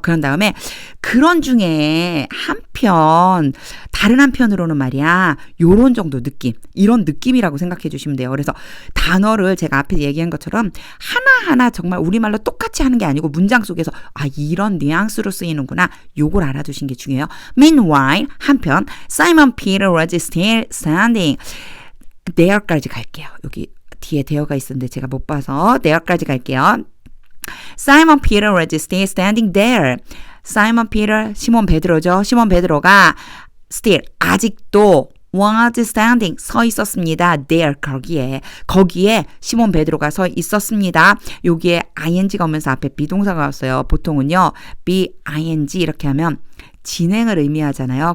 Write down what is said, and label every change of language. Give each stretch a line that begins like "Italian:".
Korean: 그런 다음에 그런 중에 한편 다른 한편으로는 말이야. 요런 정도 느낌. 이런 느낌이라고 생각해 주시면 돼요. 그래서 단어를 제가 앞에 얘기한 것처럼 하나하나 정말 우리말로 똑같이 하는 게 아니고 문장 속에서 이런 뉘앙스로 쓰이는구나. 요걸 알아두신 게 중요해요.
English: Meanwhile,
Korean: 한편
English: Simon Peter was still standing.
Korean: there까지 갈게요. 여기 뒤에 there가 있었는데 제가 못 봐서 there까지 갈게요.
English: Simon Peter was still standing there.
Korean: Simon Peter, 시몬 베드로죠. 시몬 베드로가 still, 아직도
English: was standing,
Korean: 서 있었습니다. there, 거기에 시몬 베드로가 서 있었습니다. 여기에 ing가 오면서 앞에 비동사가 왔어요. 보통은요, be ing 이렇게 하면 진행을 의미하잖아요.